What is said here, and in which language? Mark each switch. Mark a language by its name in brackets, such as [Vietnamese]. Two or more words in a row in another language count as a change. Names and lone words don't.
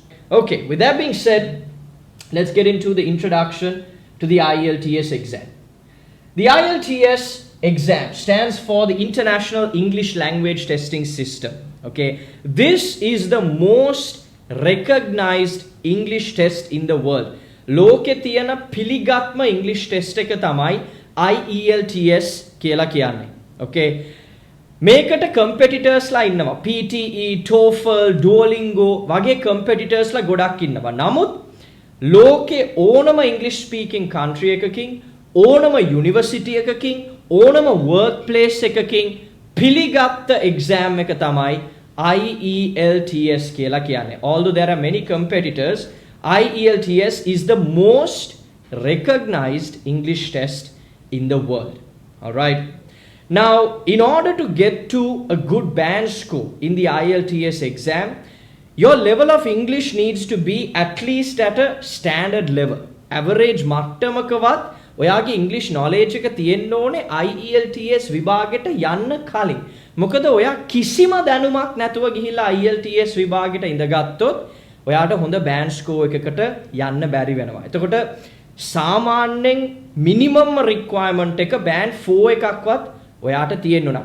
[English] Okay, with that being said, let's get into the introduction to the IELTS exam. The IELTS exam stands for the International English Language Testing System. Okay, this is the most recognized English test in the world. [Sinhala] ලෝකේ තියෙන පිළිගත්ම [English] English test [Sinhala] එක තමයි IELTS කියලා කියන්නේ. Okay. මේකට competitors ලා ඉන්නවා. PTE, TOEFL, Duolingo වගේ competitors ලා ගොඩක් ඉන්නවා. නමුත් ලෝකේ ඕනම [English] English speaking country [Sinhala] එකකින්, ඕනම university එකකින්, ඕනම workplace එකකින් පිළිගත්ත exam එක තමයි IELTS කියලා කියන්නේ. [English] Although there are many competitors, IELTS is the most recognized English test in the world. All right. Now, in order to get to a good band score in the IELTS exam, your level of English needs to be at least at a standard level. [Sinhala] Average මට්ටමකවත් ඔයාගේ [English] English knowledge [Sinhala] එක තියෙන්න ඕනේ IELTS විභාගෙට යන්න කලින්. මොකද ඔයා කිසිම දැනුමක් නැතුව ගිහිල්ලා IELTS විභාගෙට ඉඳගත්තොත් ඔයාට හොඳ [English] band score [Sinhala] එකකට යන්න බැරි වෙනවා. එතකොට සාමාන්‍යයෙන් [English] minimum requirement [Sinhala] එක බෑන්ඩ් 4 එකක්වත් ඔයාට තියෙන්න ඕන.